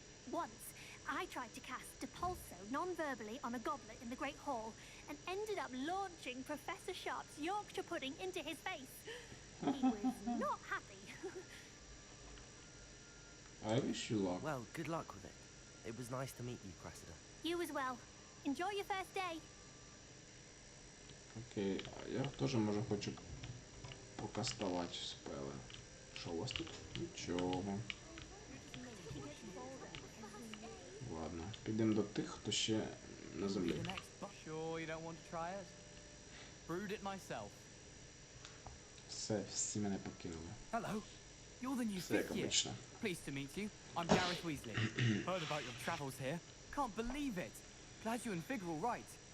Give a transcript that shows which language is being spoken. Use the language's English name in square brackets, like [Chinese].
[English] Once, I tried to cast Depulso non-verbally on a goblet in the Great Hall and ended up launching Professor Sharp's Yorkshire pudding into his face. He was not happy. I wish you luck. Well, good luck with it. It was nice to meet you, Cressida. You as well. Enjoy your first day. [Ukrainian] Окей, я теж може хочу покастувати спели. Що у вас тут? Нічого. Ладно, підемо до тих, хто ще на землі. [English] Sure you don't want to try it? Brewed it myself. [Ukrainian] Все, всі мене покинули. [English] Hello. You're the new [Ukrainian] Все як [English] fifth year. [Ukrainian] обично. [English] Pleased to meet you. I'm Gareth Weasley. Heard about your travels here. Can't believe it. Glad you and Fig are all right.